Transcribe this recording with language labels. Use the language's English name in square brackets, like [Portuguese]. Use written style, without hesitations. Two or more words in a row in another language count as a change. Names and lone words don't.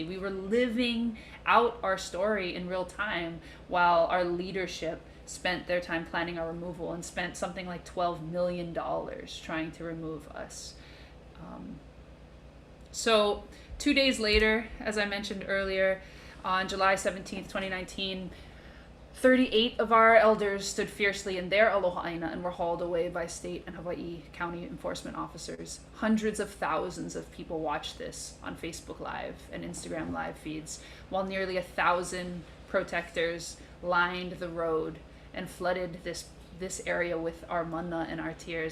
[English] We were living out our story in real time while our leadership spent their time planning our removal and spent something like $12 million trying to remove us. So 2 days later, as I mentioned earlier, on July 17th, 2019, 38 of our elders stood fiercely in their [Hawaiian] aloha ʻāina [English] and were hauled away by state and Hawaii county enforcement officers. Hundreds of thousands of people watched this on Facebook Live and Instagram Live feeds, while nearly 1,000 protectors lined the road and flooded this area with our mana and our tears.